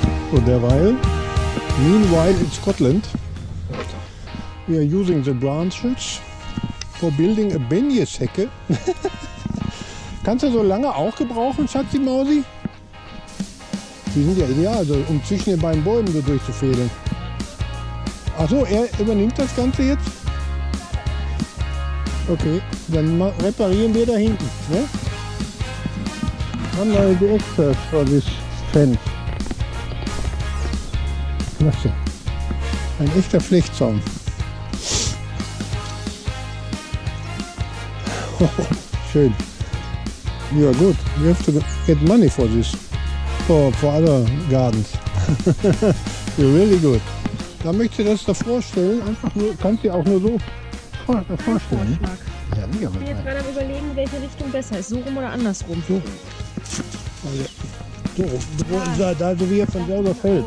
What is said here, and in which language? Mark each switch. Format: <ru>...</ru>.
<en>So, derweil, meanwhile in Scotland, we are using the branches for building a Benjeshecke.</en> <de>Kannst du so lange auch gebrauchen, Schatzi Mausi? Die sind ja ideal, also, um zwischen den beiden Bäumen so durchzufädeln. Achso, er übernimmt das Ganze jetzt? Okay, dann reparieren wir da hinten. Ne? Haben wir die Extras</de> <en>for this fence.</en> <de>Klasse. Ein echter Flechtzaun. Schön. Ja gut,</de> <en>we have to get money for this. For other gardens. You're really good.</en> <de>Da möchte ich das da vorstellen. Einfach nur, kannst du auch nur so vorstellen. Ja, Ich bin jetzt gerade am Überlegen, welche Richtung besser ist. So rum oder andersrum? So. Also, da so wie er von selber fällt.</de>